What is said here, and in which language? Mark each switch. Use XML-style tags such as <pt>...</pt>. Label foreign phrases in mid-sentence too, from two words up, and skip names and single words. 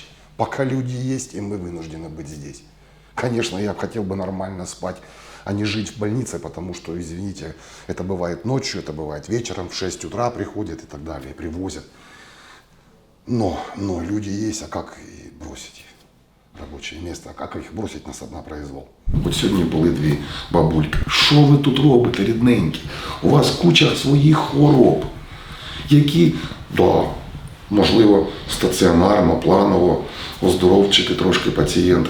<ru>Пока люди есть, и мы вынуждены быть здесь. Конечно, я хотел бы нормально спать, а не жить в больнице, потому что, извините, это бывает ночью, это бывает вечером, в 6 утра приходят и так далее, привозят. Но люди есть, а как бросить</ru> <uk>робоче місце, а як їх</uk> <ru>бросить на произвол?</ru> <uk>От сьогодні були дві бабульки. Що ви тут робите, рідненькі? У вас куча своїх хвороб, які, можливо, стаціонарно, планово оздоровчити трошки пацієнта.</uk>